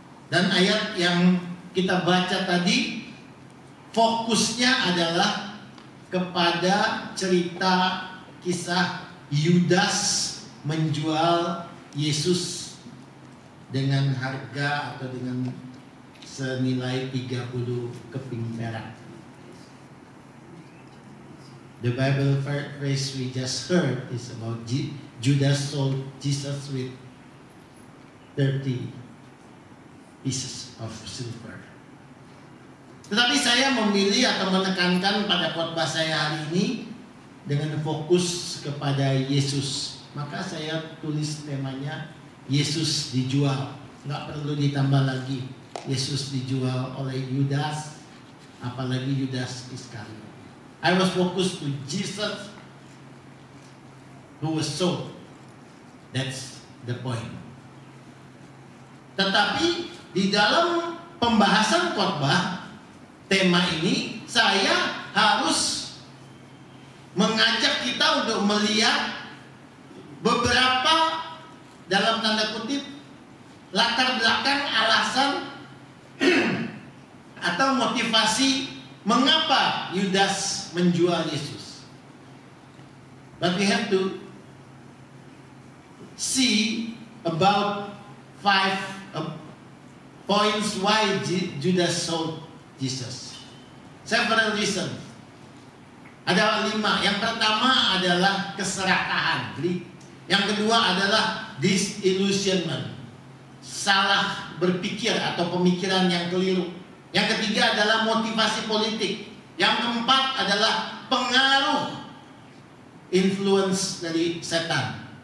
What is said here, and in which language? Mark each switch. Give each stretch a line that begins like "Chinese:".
Indonesian: Dan ayat yang kita baca tadi fokusnya adalah kepada cerita kisah Yudas menjual Yesus dengan harga atau dengan senilai 30 keping perak.
English: The Bible phrase we just heard is about Judas sold Jesus with 30 pieces of silver.
Indonesian: Tetapi saya memilih atau menekankan pada khotbah saya hari ini dengan fokus kepada Yesus. Maka saya tulis temanya Yesus dijual. Nggak perlu ditambah lagi. Yesus dijual oleh Yudas, apalagi Yudas Iskariot.
English: I was focused to Jesus who was sold. That's the point.
Indonesian: Tetapi di dalam pembahasan khotbah tema ini, saya harus mengajak kita untuk melihat beberapa dalam tanda kutip latar belakang alasan atau motivasi mengapa Yudas menjual Yesus.
English: But we have to see about 5 points why Judas sold Jesus. Several reasons.
Indonesian: Ada 5. Yang pertama adalah keserakahan. Yang kedua adalah disillusionment. Salah berpikir atau pemikiran yang keliru. Yang ketiga adalah motivasi politik. Yang keempat adalah pengaruh influence dari setan.